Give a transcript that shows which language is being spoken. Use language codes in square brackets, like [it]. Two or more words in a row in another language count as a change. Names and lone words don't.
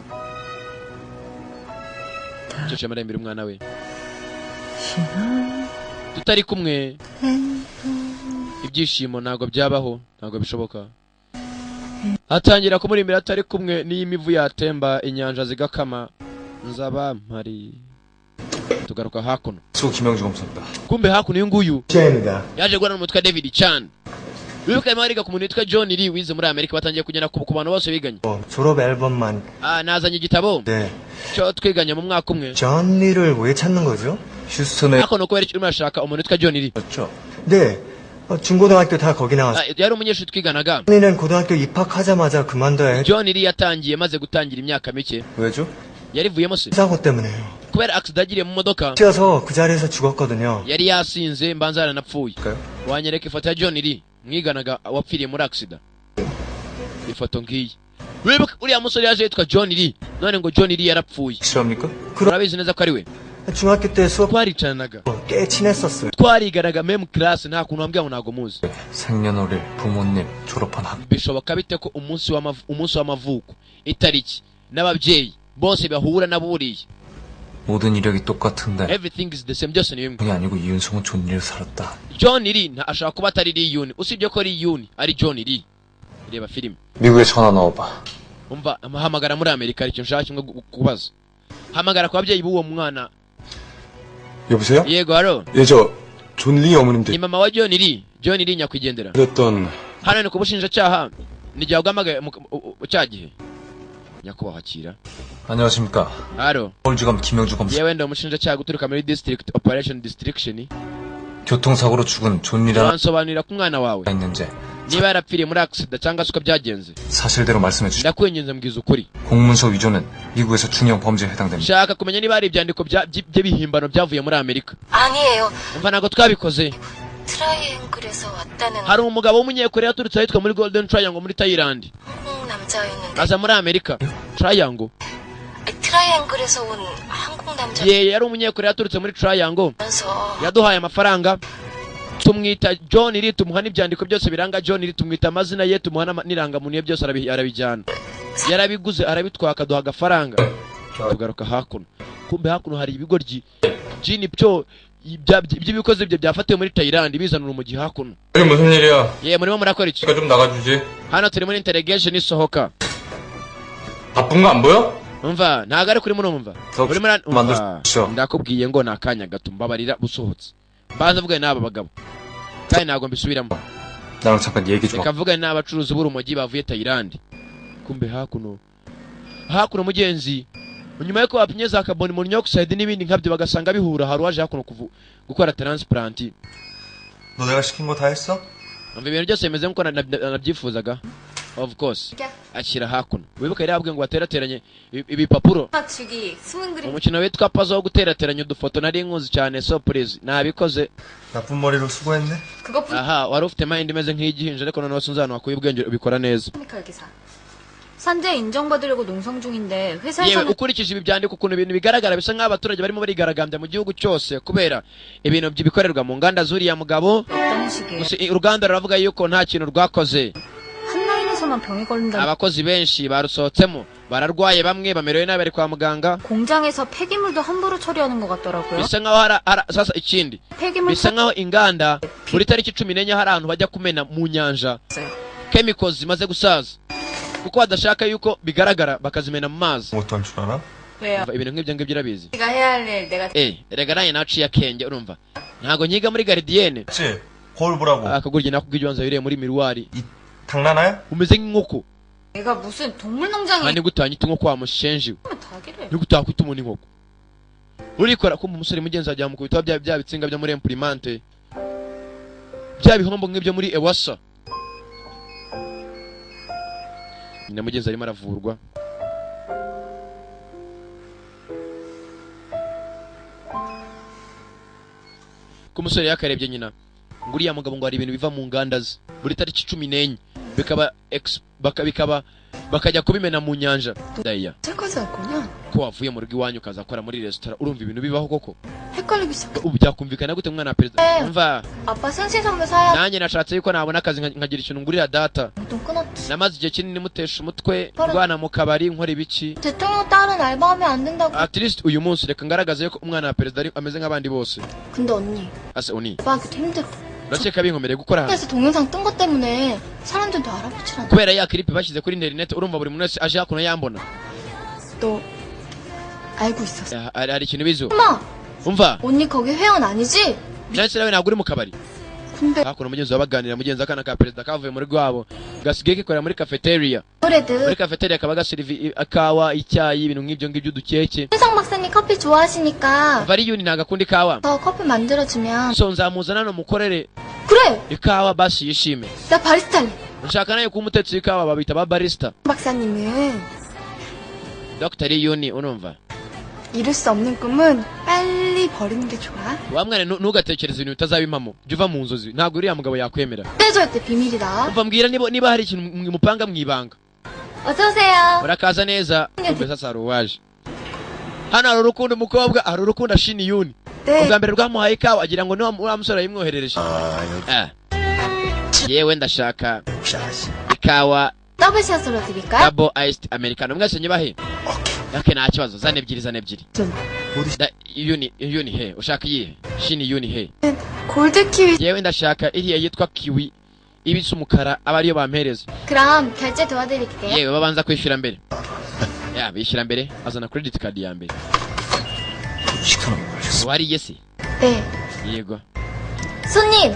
[rw] cece marembere umwana we tutari kumwe ibyishimo ntago byabaho ntago bishoboka. atangira kumurimbira atari kumwe n'iyi mivu yatemba inyanja zigakama nzaba mpari. tugaruka hakuno. [ko] 수 김영주 검사입니다. [rw] kumbe hakuno uyu nguyu [ko] 시아입니다. [rw] yaje guhura n'umutwe David Chan. wibuka arimo ariga ku muntu witwa John Lee wize muri Amerika batangiye kugenda ku bantu bose biganye [ko] 졸업 앨범만. [rw] nazanye igitabo [ko] 네. [rw] cyo twiganye mu mwaka umwe [ko] 존 리를 왜 찾는 거죠? 휴스턴에. [rw] ariko nuko urimo urashaka umuntu witwa John Lee [ko] 그렇죠. 네. 중고등학교 다 거기 나왔어요. [rw] yari umunyeshuri twiganaga [ko] John Lee는 고등학교 입학하자마자 그만둬야 해. [rw] John Lee yatangiye maze gutangira imyaka mike [ko] 왜죠? [rw] yarivuyemo se [ko] 사고 때문에요. [rw] kubera accident yagiriye mu modoka [ko] 뛰어서 그 자리에서 죽었거든요. [rw] yari yasinze mbanza yaranapfuye wanyereka ifoto ya John Lee mwiganaga wapfiriye muri accident ifoto ngiyi wibuka uriya musore yaje yitwa John Lee none ngo John Lee yarapfuye [ko] 실합니까? [rw] urabizi neza ko ari we [ko] 중학교 때 수업 [rw] twaricanaga [ko] 꽤 친했었어요. [rw] twariganaga meme class nta kuntu wambwira ngo ntago muzi [ko] 생년월일, 부모님, 졸업한 학. [rw] bishoboka bite ko umunsi w'amavuko itariki n'ababyeyi bose bahura naburiye [ko] 모든 이력이 똑같은데 [en] everything is the same [rw] byose ni bimwe [ko] 그게 아니고 이윤성은 존 리를 살았다. [rw] John Lee ashaka kuba atari Lee Yoon usibye ko Lee Yoon ari John Lee reba filime [ko] 미국에 전화 넣어봐. [rw] umva hamagara muri Amerika aricyo nshaka kimwe kubaza hamagara ku babyeyi b'uwo mwana [ko] 여보세요? [rw] yego haro [ko] 예, 존 리 어머님들. [rw] ni mama wa John Lee nyakwigendera [ko] 그랬던 [rw] hano ni ku bushinjacyaha n'igihe wagamagaye cya gihe nyakubahwa akira [ko] 안녕하십니까. [rw] haro [ko] 서울지검 김영주 검사. [rw] yewe ndi umushinjacyaha guturuka muri [en] district operation distriction [ko] 교통사고로 죽은 존 리라는 [rw] wansobanurira ku mwana wawe [ko] 있는지 [rw] niba yarapfiriye muri accident cyangwa se uko byagenze [ko] 사실대로 말씀해 주시오. [rw] ndakwinginze mbwiza ukuri [ko] 공문서 위조는 미국에서 중형 범죄에 해당됩니다. [rw] shaka kumenya niba hari ibyandiko by'ibihimbano byavuye muri Amerika [ko] 아니에요. [rw] umva ntabwo twabikoze [ko] 트라이앵글에서 왔다는 [rw] hari umugabo w'umunyekoreya yaturutse ahitwa muri Golden Triangle muri Thailand [ko] 한국 남자였는데 [rw] aza muri Amerika Triangle [ko] 트라이앵글에서 온 한국 남자 [rw] ye yari umunyekoreya yaturutse muri Triangle [ko] 면서 [rw] yaduhaye amafaranga tumwita John Lee tumuha n'ibyandiko byose biranga John Lee tumwita amazina ye tumuha n'irangamuntu ye byose arabijyana yarabiguze arabitwaka duha agafaranga tugaruka hakuno kumbe hakuno hari ibigoryi jini byo by'ibikoze bye byafatiwe muri Thailand bizanura umujyi hakuno [ko] 이게 무슨 일이야? [rw] ye murimo murakora iki [ko] 좀 나가주지. [rw] hano turi muri interrogation isohoka [ko] 바쁜 거 안 보여? [rw] umva ntago ari kuri murumva urimo [ko] 만들었어. [rw] ndakubwiye ngo nakanya gato mbabarira busohotse mbanza mvugane n'aba bagabo kandi ntago mbisubiramo [ko] 나랑 잠깐 얘기 좀. [rw] reka mvugane n'abacuruzi b'urumogi bavuye Thailand kumbe hakuno mugenzi nyuma yuko bapimye za carbon monoxide n'ibindi nkabyo bagasanga bihura hari waje hakuno gukora transplant [ko] 너 내가 시킨 거 다 했어? [rw] umva ibintu byose bimeze nk'uko nabyifuzaga [en] of course [rw] ashyira hakuno wibuka yari yabwiye ngo baterateranye ibipapuro [ko] 주기 숨은 그림 [rw] umukino witwa puzzle wo guterateranya udufoto nari nkuzi cyane surprise nabikoze [ko] 나쁜 머리로 수고했네. 그것뿐 [rw] aha wari ufite mind imeze nk'igihinja ariko noneho sinzi ahantu wakuye ubwenge ubikora neza [ko] 케미칼 기사 산재 인정받으려고 농성 중인데 [rw] yewe [ko] 회사에서는 [rw] ukurikije ibi byandiko ukuntu ibintu bigaragara bisa nk'aho abaturage barimo barigaragambya mu gihugu cyose kubera ibintu bikorerwa mu nganda z'uriya mugabo [ko] 어떤 식의 [rw] uruganda ruravuga yuko nta kintu rwakoze [ko] 한 라인에서만 병이 걸린다는 [rw] abakozi benshi barusohotsemo bararwaye bamwe bamerewe nabi bari kwa muganga [ko] 공장에서 폐기물도 함부로 처리하는 것 같더라고요. [rw] bisa nk'aho sasa ikindi [ko] 폐기물 [rw] bisa nk'aho inganda buri tariki 14 hari ahantu bajya kumena mu nyanja chemicals zimaze gusaza kuko badashaka yuko bigaragara bakazimena mu mazi [ko] 못할 줄 알아? 왜요? [rw] ibintu nk'ibyo ngibyo urabizi [ko] 내가 해야 할 일 내가 [rw] erega naye naciye akenge urumva ntago nyiga muri gardienne [ko] 그치? 거울 보라고. [rw] akagurye nakubwiye ubanza wireye muri miruwari [ko] 장난해? [rw] umeze nk'inkoko [ko] 내가 무슨 동물농장에 [rw] kandi gutanyita inkoko wa mushenji [ko] 닭이래. [rw] ni gutakwita umuntu inkoko urikora ko umusore mugenzi ajya mu kubita bya bitsinga byo muri imprimante bya bihombo nk'ibyo muri Ewasa nyina mugenzi arimo aravurwa ko umusore yakarebye nyina ngo uriya mugabo ngo hari ibintu biva mu nganda ze buri tariki 14 bikaba bakajya kubimena mu nyanja daya [ko] 짤거지 않구나. [rw] ko wavuye mu rugo iwanyu ukaza akora muri restaurant urumva ibintu bibaho koko [ko] 헷갈리기 시작. [rw] ubu byakumvikana gute mwana wa perezida umva [ko] 아빠 생신 선물 사야 [rw] nanjye nashatse yuko nabona akazi nkagira ikintu ngurira data [ko] 돈 끊었지. [rw] namaze igihe kinini mutesha umutwe rwana mu kabari nkora ibiki [ko] 대통령 딸은 알바하면 안 된다고. [en] at least [rw] uyu munsi reka ngaragaze ko umwana wa perezida ameze nk'abandi bose [ko] 근데 언니, [rw] ase uni [ko] 아빠한테도 힘들어. [rw] urakeka binkomereye gukora hano [ko] 그래서 동영상 뜬 것 때문에 사람들도 알아보질 않아. [rw] kubera ya clip bashyize kuri internet urumva buri muntu wese aje hakuno yambona [ko] 너 알고 있었어. [rw] hari ikintu bizo [ko] 엄마, [rw] umva [ko] 언니 거기 회원 아니지? [rw] nansi nawe ntabwo uri mu kabari hakuno mugenzi wabaganira mugenzi akana ka perezida kavuye muri rwabo gasigaye kikorera muri cafeteria muri cafeteria kaba gaserivi akawa icyayi ibintu nk'ibyo ngibyo dukeke [ko] 세상 박사님 커피 좋아하시니까 [rw] variyuni ntago akunda ikawa [ko] 더 커피 만들어주면 [rw] so nzamuzana no mukorere [ko] 그래 [rw] ikawa basi yishime [ko] 나 바리스타 할래 [rw] nshaka nayo kuba umutetsi w'ikawa babita ba barista [ko] 박사님은 [rw] Dr. Riyuni urumva [ko] 이룰 수 없는 꿈은 빨리 버리는 게 좋아 [rw] wa mwana ntugatekereze ibintu bitazabimamo jya uva mu nzozi ntabwo uriya mugabo yakwemera [ko] 절대 비밀이다 [rw] umva mbwira niba hari ikintu mupanga mwibanga [ko] 어서오세요 [rw] urakaza neza umbe sasa hari uwaje hano hari urukundo umukobwa hari urukundo ashini yuni ubwa mbere rwamuhaye ikawa agira ngo niba wa musore yayimwoherereje yewe ndashaka ikawa [ko] 더블샷으로 드릴까요? [en] double iced americano [rw] mwese nyibahe okay nta kibazo zane ebyiri yuni he ushaka iyihe shini yuni he [ko] 골드 키위 [rw] yewe ndashaka iriya yitwa kiwi ibisa umukara aba ariyo bampereza [ko] 그럼 결제 도와드릴게요 [rw] yewe babanza kwishyura mbere ya bishyura mbere azana credit card ya mbere wariye se [ko] 네 [rw] yego [ko] 손님